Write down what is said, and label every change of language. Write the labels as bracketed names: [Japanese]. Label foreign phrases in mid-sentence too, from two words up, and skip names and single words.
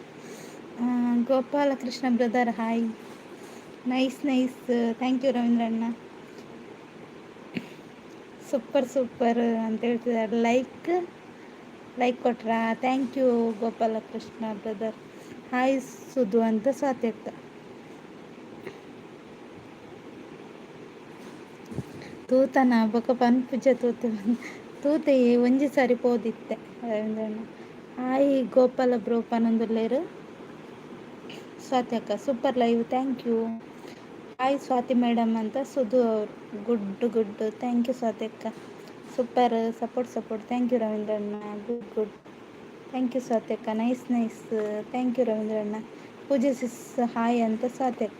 [English] Gopalakrishna brother hi. Nice nice, thank you Ravindranna. super super [Kannada] ಅಂತ ಹೇಳ್ತಿದ್ದಾರೆ. ಲೈಕ್ ಕೊಟ್ರಾ? [English] Thank you Gopalakrishna brother. [Kannada] ಹಾಯ್ ಸುಧು ಅಂತ ಸಾತ್ಯಕ್ಕ. [Tulu] ತೂತನ ಬೊಕ ಪನ್ಪುಜ ತೂತೆ ಒಂಜಿ ಸಾರಿ ಪೋದಿತ್ತೆ ರವೀಂದ್ರಣ್ಣ. [English] Hi Gopala bro [Tulu] ಪನೊಂದುಲ್ಲೇರು. ಸ್ವಾತಿ ಅಕ್ಕ [English] super live, Thank you. Hi Swati madam [Kannada] ಅಂತ ಸುಧು ಅವರು. [English] Good thank you Swati akka. Super support thank you Ravindranna. Good thank you Swati akka. Nice thank you Ravindranna. Pooje sis hi ಅಂತ ಸ್ವಾತಿ ಅಕ್ಕ.